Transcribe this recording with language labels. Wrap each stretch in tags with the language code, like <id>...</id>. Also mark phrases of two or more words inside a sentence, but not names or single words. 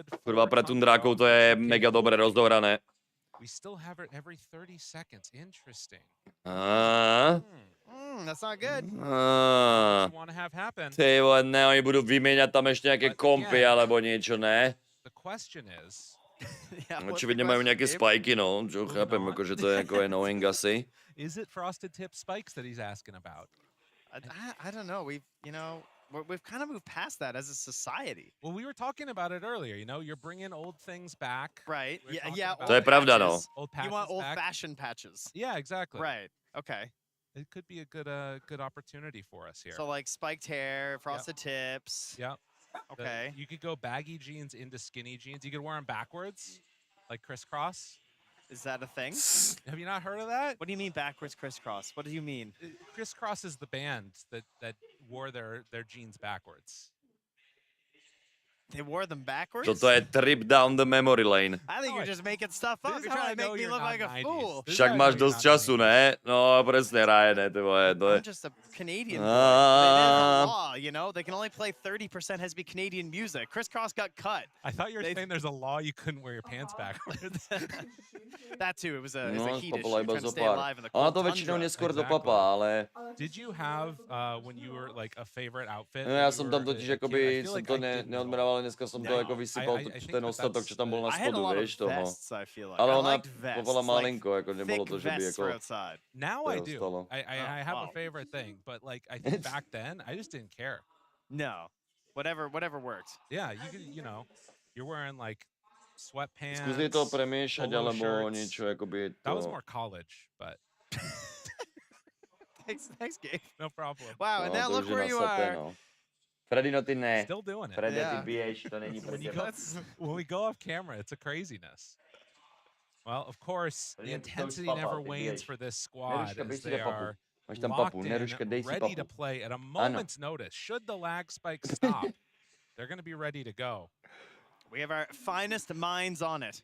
<sk>Kurva, pre Tundrákov to je mega dobre rozdohrané.</sk> <en>We still have it every 30 seconds. Interesting. That's not good. Want to have happen.</en> <sk>Ty vole, ne, oni budú vymieňať tam ešte nejaké kompy alebo niečo, ne?</sk> <en>The question is...</en> <sk>Očividne majú nejaké spajky, no, čo chápem, akože to je ako annoying asi.</sk> <en>Is it frosted tip spikes that he's asking about? I don't know. We've kind of moved past that as a society. Well, we were talking about it earlier. You know, you're bringing old things back. Right. Yeah.</en> <sk>To je pravda, no.</sk> <en>You want old-fashioned patches. Yeah, exactly. Right. Okay. It could be a good opportunity for us here. So like spiked hair, frosted tips. Yep. Okay. You could go baggy jeans into skinny jeans. You could wear them backwards, like crisscross. Is that a thing? Have you not heard of that? What do you mean backwards crisscross? What do you mean? Crisscross is the band that wore their jeans backwards. They wore them backwards?</en> <sk>Toto je</sk> <en>trip down the memory lane. I think you're just making stuff up. You're trying to make me look like a fool.</en> <sk>Však máš dosť času, ne? No, presne, Ryan, ty vole, to je...</sk> <en>I'm just a Canadian boy. There's a law, you know? They can only play 30% has to be Canadian music. Crisscross got cut. I thought you were saying there's a law you couldn't wear your pants backwards. That too, it was a heat issue.</en> <sk>Papala iba</sk> <en>Trying to</en> <sk>zo</sk> <en>stay</en> <sk>pár.</sk> <en>alive in the</en> <sk>Ona</sk> <en>cold</en> <sk>to väčšinou</sk> <en>tundra.</en> <sk>neskôr dopapá, ale...</sk> <en>Did you have, when you were like a favorite outfit?</en> <sk>No, ja som tam totiž akoby, som to neodmeral, ale dneska som to ako vysypal ten ostatok, čo tam bol na spodu, vieš, toho. Ale ona povala malinko, ako nebolo to, že by ako...</sk> <en>Now I do. I have a favorite thing, but like I think back then I just didn't care. No, whatever worked. Yeah, you know, you're wearing like sweatpants.</en> <sk>Skúsi to premiešať, alebo niečo, akoby to...</sk> <en>That was more college, but... Thanks, Gabe. No problem. Wow, and now look where you are.</en> <sk>Freddy, no ty ne.</sk> <en>Still doing it.</en> <sk>Freddy, ty biješ, to není pre teba.</sk> <en>When we go off camera, it's a craziness. Well, of course, the intensity never wanes for this squad as they are locked in, ready to play at a moment's notice. Should the lag spike stop, they're going to be ready to go. We have our finest minds on it.</en>